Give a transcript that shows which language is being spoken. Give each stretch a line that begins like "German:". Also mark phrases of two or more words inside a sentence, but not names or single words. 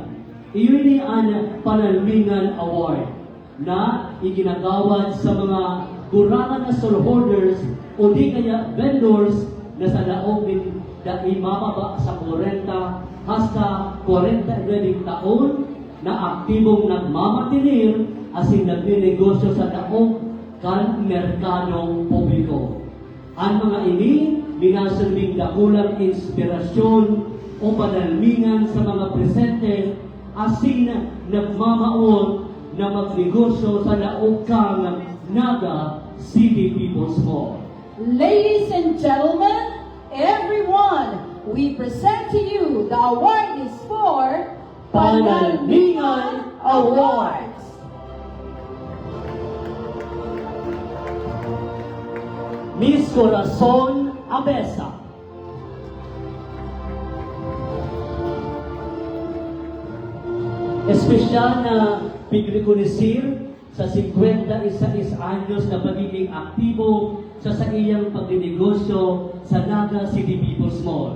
Bikol: Iyon ni ang Panalmingan Award na iginagawad sa mga kurangan na stallholders o di kaya vendors na sa laog din na imababa sa 40 hasta 40 taon na aktibong nagmamatinir asin nagninegosyo sa daog kan merkadong publiko. Ang mga ini binasilbing dakulang inspirasyon o panalmingan sa mga presente asin nagmamaon na magnegosyo sa laog kang Naga City People's Mall.
English: Ladies and gentlemen, everyone, we present to you the award is for Panalmingan Awards. Miss Corazon Abesa.
Bikol: Espesyal na pagrekonisir sa 51 anyos na pagiging aktibo sa iyang pagdinegosyo sa Naga City People's Mall.